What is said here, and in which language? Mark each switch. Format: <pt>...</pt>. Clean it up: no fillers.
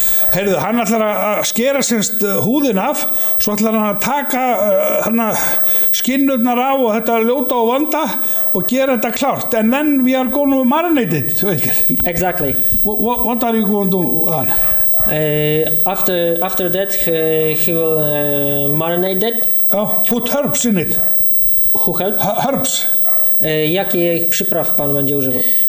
<is>Heyrðu, hann ætlar að skera semst húðin af, svo ætlar hann að taka skinnurnar af og þetta ljóta og vonda og gera þetta klárt.</is> <en>And then we are going to marinate it. Exactly. What are you going to do then? After that, he will marinate it. Put herbs in it. Who help? Herbs.</en> <pl>Jakich przypraw pan będzie używał?</pl>